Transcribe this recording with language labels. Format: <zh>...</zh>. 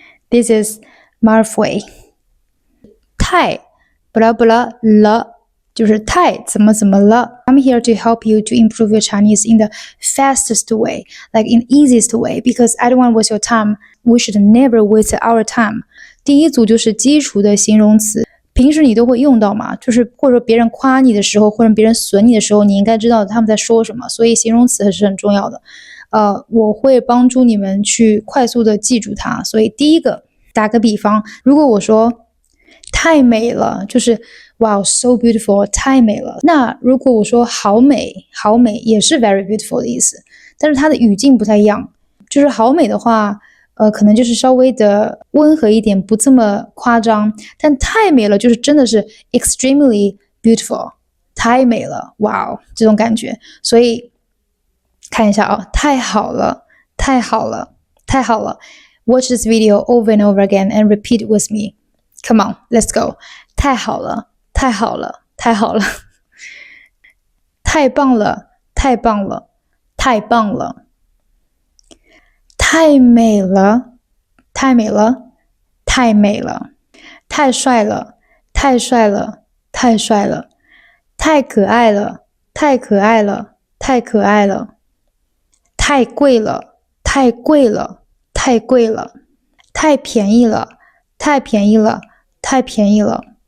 <en>This is Marfwei. Thai, blah blah blah.</en> <zh>就是太怎么怎么了</zh> <en>I'm here to help you to improve your Chinese in the fastest way, like in easiest way, because I don't want to waste your time. We should never waste our time.</en> <zh>第一组就是基础的形容词，平时你都会用到嘛，就是或者别人夸你的时候，或者别人损你的时候，你应该知道他们在说什么，所以形容词还是很重要的。我会帮助你们去快速的记住它。所以第一个，打个比方，如果我说太美了，就是</zh> <en>wow so beautiful</en> <zh>太美了。那如果我说好美好美也是</zh> <en>very beautiful</en> <zh>的意思，但是它的语境不太一样。就是好美的话可能就是稍微的温和一点，不这么夸张，但太美了就是真的是</zh> <en>extremely beautiful</en> <zh>太美了，哇这种感觉。所以看一下啊，太好了太好了太好了。</zh> <en>Watch this video over and over again and repeat with me. Come on, let's go.</en> <zh>太好了太好了太好了太棒了太棒了太棒了太美了太美了太美了太帅了太帅了太帅了太可爱了太可爱了太可爱了太贵了太贵了太贵了太便宜了太便宜了太便宜了</zh>